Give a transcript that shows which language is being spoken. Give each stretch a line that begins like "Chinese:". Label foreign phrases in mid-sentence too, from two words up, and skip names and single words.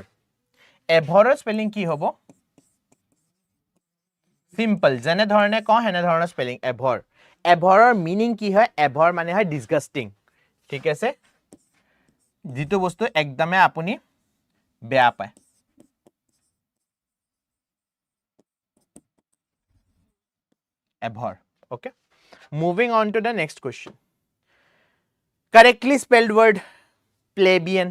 Assamese: Abhor spelling কি হ'ব? Simple. যেনে ধৰণে কওঁ হেনে ধৰণৰ
English: spelling abhor.
Assamese: Abhor meaning কি হয়? Abhor মানে হয় disgusting. ঠিক আছে? যিটো বস্তু একদমে আপুনি বেয়া পায়।
English: Abhor. Okay. Moving on to the next question. Correctly spelled word plebeian.